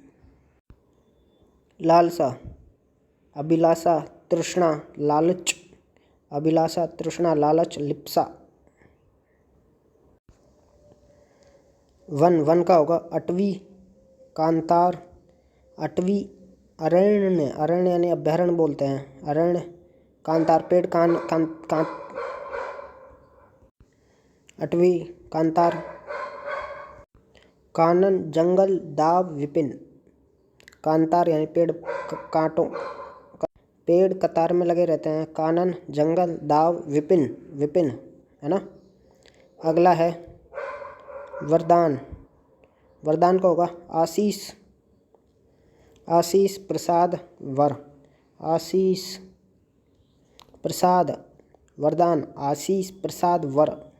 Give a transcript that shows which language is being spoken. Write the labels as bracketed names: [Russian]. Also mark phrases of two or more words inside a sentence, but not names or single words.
[Hindi] लालसा, अभिलाषा, तृष्णा, लालच, अभिलाषा, तृष्णा, लालच, लिप्सा। वन, वन का होगा अटवी, कांतार, अटवी, अरण्य, अरण्य यानी अभ्यारण्य बोलते हैं, अरण्य, कांतार, पेड़, अटवी, कांतार, कानन, जंगल, दाव, विपिन, कांतार यानी पेड़ कांटों, पेड़ कतार में लगे रहते हैं, कानन, जंगल, दाव, विपिन, विपिन, है ना। अगला है वरदान, वरदान का होगा आशीष, आशीष, प्रसाद, वर, आशीष, प्रसाद, वरदान, आशीष, प्रसाद, वर।